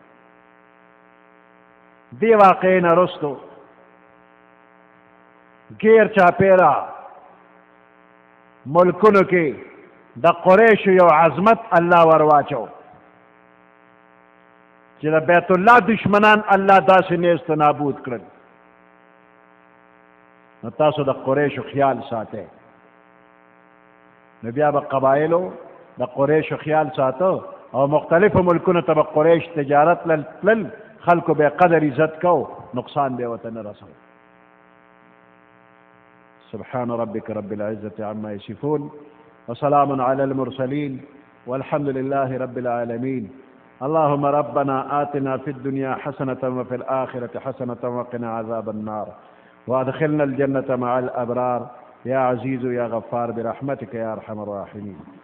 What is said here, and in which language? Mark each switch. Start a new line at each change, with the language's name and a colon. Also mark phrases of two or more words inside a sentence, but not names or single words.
Pashto: دې واقعې نه رستو غیر چاپیره ملکونو کې د قریشو یو عظمت الله ور واچو چې د بیت الله دشمنان الله داسې نیست نابود کړل نو تاسو د قریشو خیال ساتئ نو بیا به قبایلو د قریشو خیال ساتو او مختلفو ملکونو ته به قریش تجارت تلل خلکو به قدر عزت کو نقصان به ورته نه رسو
Arabic: سبحان ربك رب العزة عما يصفون وسلام على المرسلين والحمد لله رب العالمين اللهم ربنا آتنا في الدنيا حسنة وفي الآخرة حسنة وقنا عذاب النار وادخلنا الجنة مع الأبرار يا عزيز يا غفار برحمتك يا أرحم الراحمين